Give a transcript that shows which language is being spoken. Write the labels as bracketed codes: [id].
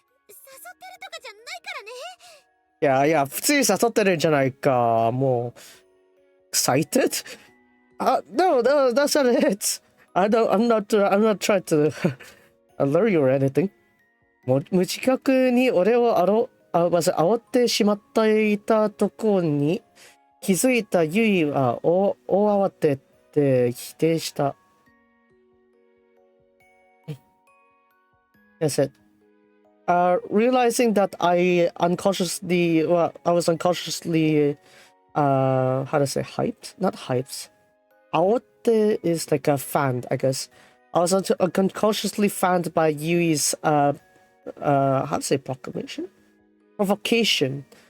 [ja] 誘ってるとかじゃないからね。いや、普通に誘ってるんじゃないか。もう、 [en] excited? No, that's not it. I'm not trying to lure you or anything. [ja] 無自覚に俺を煽ってしまっていたところに気づいたユイは大慌てて否定した。 [en] That's it. Realizing that I was unconsciously, how to say, hyped? Not hyped. Aote is like a fan, I guess. I was unconsciously fanned by Yui's, how to say, proclamation? Provocation.